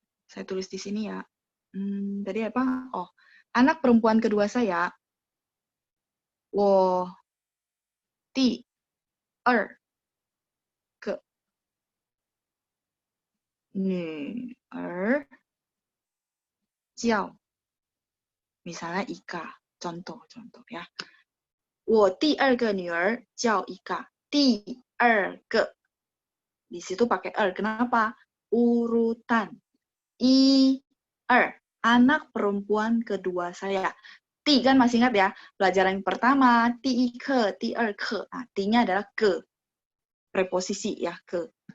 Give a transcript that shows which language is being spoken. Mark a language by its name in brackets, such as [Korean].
[Indonesian] Saya tulis di sini ya. Tadi apa? Oh, anak perempuan kedua saya, [Chinese] 我第二个女儿叫 [Indonesian] misalnya Ika, contoh ya. [Chinese] 我第二个女儿叫 Ika. 第二个 [Indonesian] di situ pakai er. Kenapa? Urutan. 1, 2 anak perempuan kedua saya. Ti kan masih ingat ya, pelajaran yang pertama, ti ke, ti ke. Nah, ti-nya adalah ke. Preposisi ya, ke.